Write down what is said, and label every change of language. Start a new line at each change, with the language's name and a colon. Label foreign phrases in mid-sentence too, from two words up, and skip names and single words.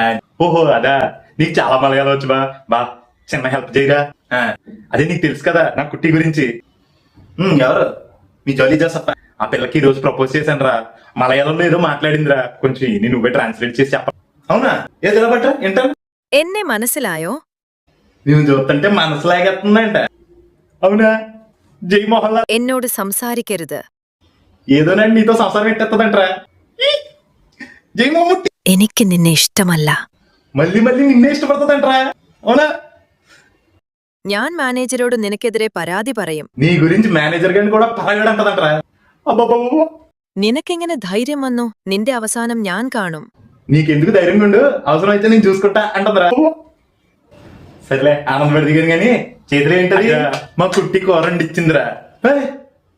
Telugu: ఓహో అదా, నీకు చాలా మలయాళం వచ్చు బా చిన్న హెల్ప్ చేయరా. అదే నీకు తెలుసు కదా నా కుట్టి గురించి. ఎవరు? మీ జోలీ జోసఫ్. ఆ పిల్లకి ఈ రోజు ప్రపోజ్ చేశాను రా. మలయాళంలో ఏదో మాట్లాడిందిరా, కొంచెం నువ్వే ట్రాన్స్లేట్ చేసి చెప్ప. అవునా? ఏదో బట్ట ఏంటాను
Malayalam: എന്നെ മനസ്സിലായോ?
Telugu: నేను చూస్తుంటే మనసు లాగేస్తుందంట. అవునా? జై మోహన్ లాల్.
Malayalam: എന്നോട് സംസാരിക്കരുത്.
Telugu: ఏదోనండి నీతో సంసారం పెట్టేస్తుందంటరా. జై మోహన్.
Malayalam: എനിക്ക് നിന്നെ ഇഷ്ടമല്ല.
Telugu: మళ్ళీ నిన్నే ఇష్టపడుతుందంటరా. అవునా?
Malayalam: ഞാൻ മാനേജരോട് നിനക്കെതിരെ പരാതി പറയും.
Telugu: నీ గురించి మేనేజర్ గారిని కూడా పరగడంటదంటరా. అబ్బాబాబా,
Malayalam: നിനക്കെങ്ങനെ ധൈര്യം വന്നു? നിന്റെ അവസാനം ഞാൻ കാണും.
Telugu: నీకెందుకు ధైర్యంగా ఉండు, అవసరం అయితే నేను చూసుకుంటా అంటదరా. సరేలే ఆనందపడి దిగాను గాని చేతిలో ఏంటది? మా కుట్టి కూర వండిచ్చిందిరా.